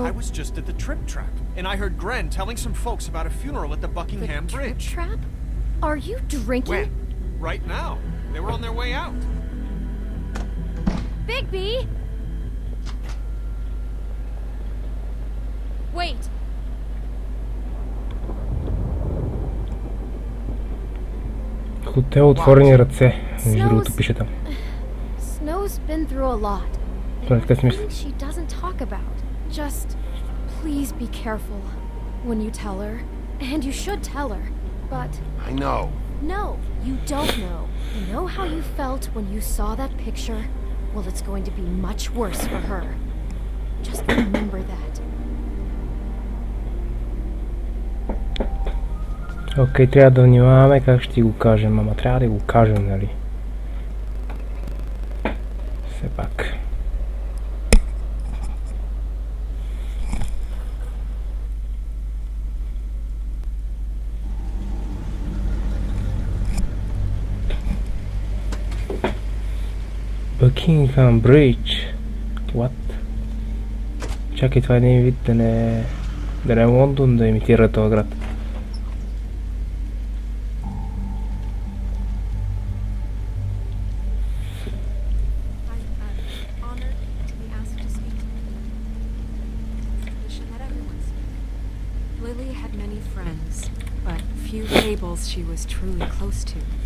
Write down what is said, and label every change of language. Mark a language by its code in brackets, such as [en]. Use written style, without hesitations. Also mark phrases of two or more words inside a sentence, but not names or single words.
[en] I was just at the Trip Trap, and I heard Gren telling some folks about a funeral at the Buckingham the Bridge. Trap? Are you drinking? When? Right now. They were on their way out. Bigby! Wait. [bg] Хотел отворени ръце. Между другото пише там. [en] Snow's been through a lot. [bg] Това е така смисъл. [en] Things she doesn't talk about. Just please be careful when you tell her. And you should tell her. But I know. no, you don't know. You know how you felt when you saw that picture? Well, it's going to be much worse for her. Just remember that. [bg] Окей, трябва да внимаваме как ще ти го кажем, ама трябва да го кажем, нали? Все пак. [en] Buckingham Bridge. What? [bg] Чакай, това е един вид да не е Лондон да имитира този град. [en] Lily had many friends, but few tables she was truly close to.